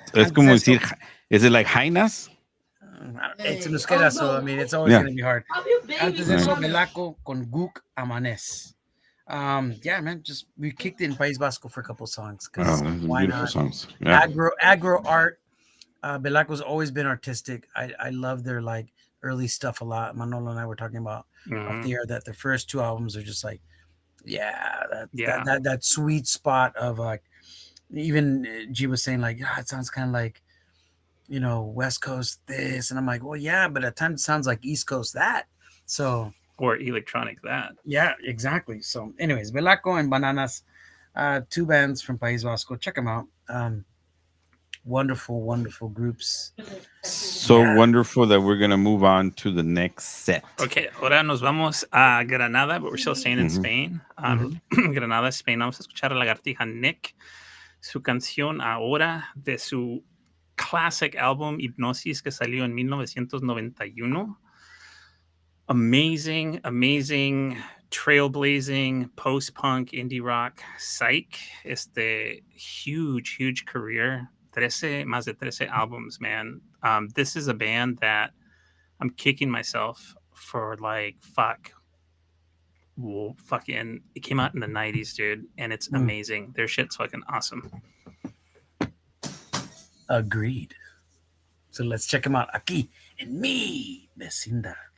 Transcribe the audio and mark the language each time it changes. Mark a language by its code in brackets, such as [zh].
[es] Es como decir, [en] is it like Jainas? It's in Euskera, so I mean, it's always going to be hard. [es] Antes de eso, Belaco con Guk Amanes. [en] Yeah, man, just we kicked it in País Vasco for a couple songs. Oh, those are Why beautiful not? songs. Yeah. Agro art. Belaco's always been artistic. I love their like early stuff a lot. Manolo and I were talking about off the air that the first two albums are just like, that sweet spot of like, even G was saying like, it sounds kind of like, you know, West Coast this, and I'm like, well, yeah, but at times it sounds like East Coast that. So Or electronic that. yeah, exactly. So, anyways, Belaco and Bananas, two bands from País Vasco. Check them out. Wonderful, wonderful groups. So wonderful that we're going to move on to the next set. Okay, [es] ahora nos vamos a Granada, [en] but we're still staying in Spain. Granada, Spain. [es] Vamos a escuchar a Lagartija Nick, su canción ahora de su [en] classic album [es] Hipnosis que salió en 1991. [en] Amazing, trailblazing post-punk indie rock psych. Huge career. [es] Más de 13 albums, [en] man. This is a band that I'm kicking myself for like, it came out in the 90s, dude, and it's amazing. Their shit's fucking awesome. Agreed. So let's check them out [es] aquí en mi vecindad.